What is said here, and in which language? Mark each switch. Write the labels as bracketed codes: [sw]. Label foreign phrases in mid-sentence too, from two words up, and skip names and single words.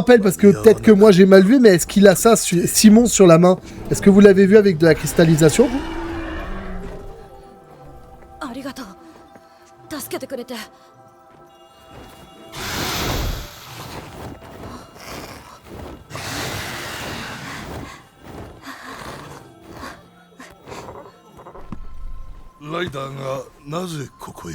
[fr] rappelle, parce que peut-être que moi j'ai mal vu, mais est-ce qu'il a ça, Simon, sur la main? Est-ce que vous l'avez vu avec de la cristallisation, vous? [ja] ありがとう。助けてくれて。ライダーがなぜここへ？